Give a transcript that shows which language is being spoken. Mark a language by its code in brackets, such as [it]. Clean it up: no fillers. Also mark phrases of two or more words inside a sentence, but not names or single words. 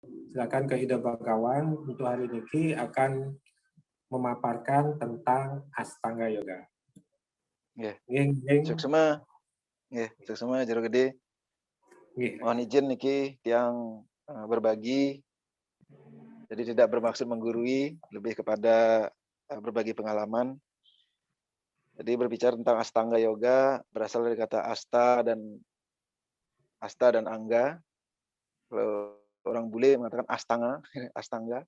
[id] Silakan ke Ida Bagawan untuk hari ini akan memaparkan tentang Astanga Yoga. [ban] Nggih. Nggih. Suksema, nggih, suksema jero gede. Nggih. [id] Mohon izin [ban] niki tiang [id] berbagi. Jadi tidak bermaksud menggurui, lebih kepada berbagi pengalaman. Jadi berbicara tentang Astanga Yoga berasal dari kata asta dan angga. Kalau orang bule mengatakan astanga, astanga.